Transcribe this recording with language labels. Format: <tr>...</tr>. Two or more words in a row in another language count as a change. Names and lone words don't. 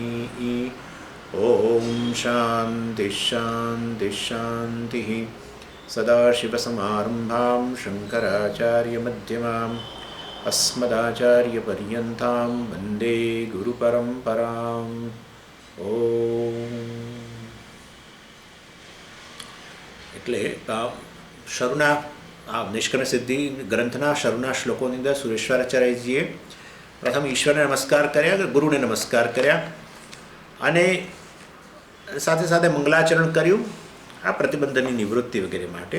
<sa>ॐ शान्तिः शान्तिः शान्तिः। सदाशिवसमारम्भां शङ्कराचार्यमध्यमाम् अस्मदाचार्यपर्यन्तां वन्दे गुरुपरम्पराम्।</sa> <gu>એટલે શરૂના નિષ્કર્ણ સિદ્ધિ ગ્રંથના શરૂના શ્લોકોની અંદર સુરેશ્વરાચાર્યજીએ પ્રથમ ઈશ્વરને નમસ્કાર કર્યા, ગુરુને નમસ્કાર કર્યા અને સાથે સાથે મંગલાચરણ કર્યું આ પ્રતિબંધની નિવૃત્તિ વગેરે માટે.</gu>